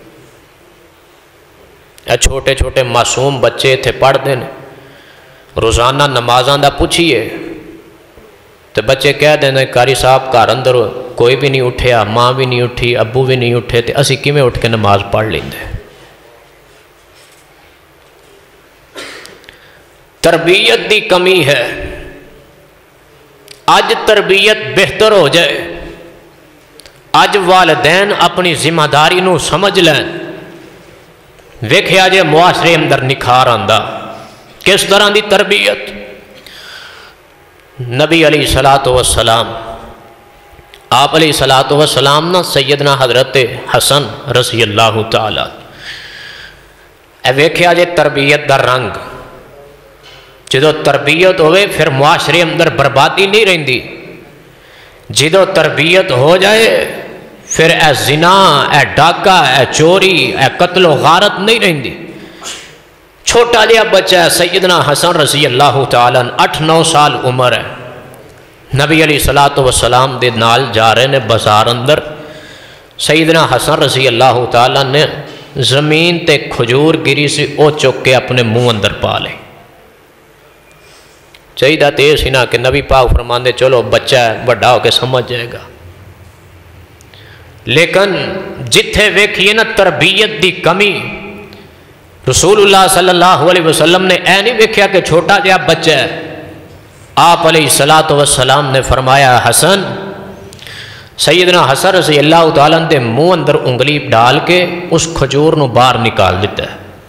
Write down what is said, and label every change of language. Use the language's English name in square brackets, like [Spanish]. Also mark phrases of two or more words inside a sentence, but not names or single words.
[Punjabi] اے چھوٹے چھوٹے معصوم بچے تھے پڑھتے ہیں، روزانہ نمازاں دا پوچھئے تو بچے کہہ دینا قاری صاحب گھر اندر کوئی بھی نہیں اٹھیا، ماں بھی نہیں اٹھی، ابو بھی نہیں اٹھے، تو اسی کیویں اٹھ کے نماز پڑھ لیندے؟ تربیت دی کمی ہے. اج تربیت بہتر ہو جائے، اج والدین اپنی ذمہ داری نو سمجھ لین، ویکھیا جے معاشرے اندر نکھار آندا. کس طرح دی تربیت؟ نبی [Arabic] علیہ الصلوۃ والسلام، [Punjabi] آپ [Arabic] علیہ الصلوۃ والسلام [Punjabi] نا سیدنا حضرت حسن [Arabic] رضی اللہ تعالی، [Punjabi] اے ویکھیا جے تربیت دا رنگ. جدو تربیت ہوئے پھر معاشرے اندر بربادی نہیں رہندی. جدو تربیت ہو جائے پھر اے زنا، اے ڈاکہ، اے چوری، اے قتل و غارت نہیں رہندی. چھوٹا جہا بچہ ہے سیدنا حسن [Arabic] رضی اللہ تعالیٰ، [Punjabi] 8-9 سال عمر ہے، نبی [Arabic] علیہ الصلوۃ والسلام [Punjabi] دے نال جا رہے نے بازار اندر. سیدنا حسن [Arabic] رضی اللہ تعالیٰ [Punjabi] نے زمین تے کھجور گری سی، او چک کے اپنے منہ اندر پا لے. چاہیے تو یہ سی نا کہ نبی پاک فرماندے چلو بچہ ہے، بڑا ہو کے سمجھ جائے گا. لیکن جتھے ویکھیے نا تربیت دی کمی، رسول اللہ [Arabic] صلی اللہ علیہ وسلم [Punjabi] نے اے نہیں ویکھیا کہ چھوٹا جہا بچہ ہے. آپ [Arabic] علیہ الصلوۃ والسلام [Punjabi] نے فرمایا حسن، سیدنا حسن [Arabic] رضی اللہ تعالیٰ [Punjabi] نے منہ اندر انگلی ڈال کے اس کھجور نو باہر نکال دیتا ہے.